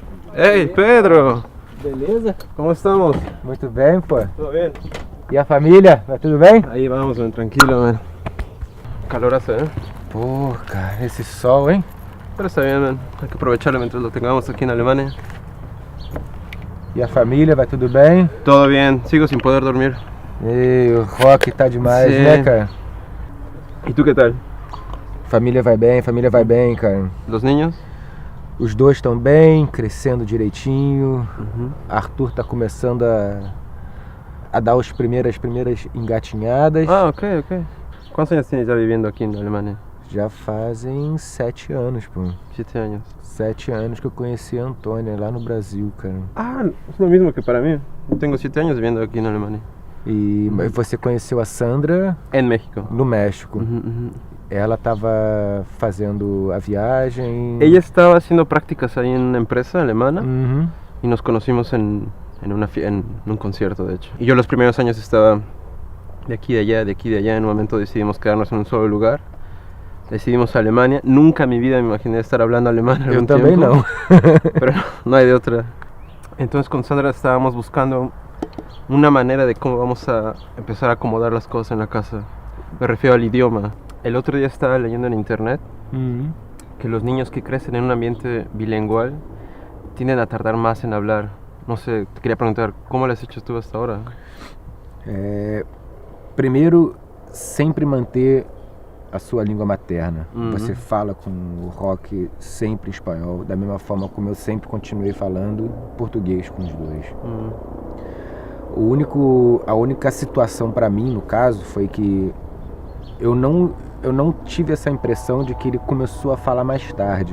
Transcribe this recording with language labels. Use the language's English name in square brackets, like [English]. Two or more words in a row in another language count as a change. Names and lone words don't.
[Portuguese] Hey, Pedro! Beleza? [Spanish] ¿Cómo estamos? [Portuguese] Muito bem, pô. [Spanish] ¿Todo bien? [Portuguese] E a família? Vai tudo bem? [Spanish] Ahí vamos, man, tranquilo, man. Calorazo, ¿eh? [Portuguese] Pô, cara, esse sol, hein? [Spanish] Pero está bien, man. Hay que aprovecharlo mientras lo tengamos aquí en Alemania. [Portuguese] E a família, vai tudo bem? [Spanish] Todo bien, sigo sin poder dormir. [Portuguese] E o rock tá demais, Sim. né, cara? [Spanish] ¿Y tú qué tal? [Portuguese] Família vai bem, cara. [Spanish] ¿Los niños? [Portuguese] Os dois estão bem, crescendo direitinho. Arthur tá começando a dar as primeiras engatinhadas. Ah, ok. [Spanish] ¿Cuántos años tienes ya viviendo aquí en Alemania? [Portuguese] Já fazem 7 anos, pô. [Spanish] 7 años. [Portuguese] 7 anos que eu conheci a Antônia lá no Brasil, cara. [Spanish] Ah, es lo mismo que para mí. Yo tengo 7 años viviendo aquí en Alemania. [Portuguese] E você conheceu a Sandra [Spanish] En México. [Portuguese] no México. Ela estava fazendo a viagem. [Spanish] Ella estaba haciendo prácticas ahí en una empresa alemana Uhum. y nos conocimos en un concierto, de hecho. Y yo los primeros años estaba de aquí, de allá, de aquí, de allá. En un momento decidimos quedarnos en un solo lugar. Decidimos Alemania. Nunca en mi vida me imaginé estar hablando alemán [Portuguese] Eu [Spanish] algún [Portuguese] também [Spanish] tiempo. [Portuguese] não. [Spanish] Pero no hay de otra. Entonces con Sandra estábamos buscando una manera de cómo vamos a empezar a acomodar las cosas en la casa. Me refiero al idioma. El otro día estaba leyendo en internet Uhum. que los niños que crecen en un ambiente bilingüe tienden a tardar más en hablar. No sé, te quería preguntar, ¿cómo lo has hecho tú hasta ahora? [Portuguese] Primeiro, sempre manter a sua língua materna. Uhum. Você fala com o rock sempre em espanhol, da mesma forma como eu sempre continuei falando português com os dois. A única situação para mim, no caso, foi que eu não tive essa impressão de que ele começou a falar mais tarde.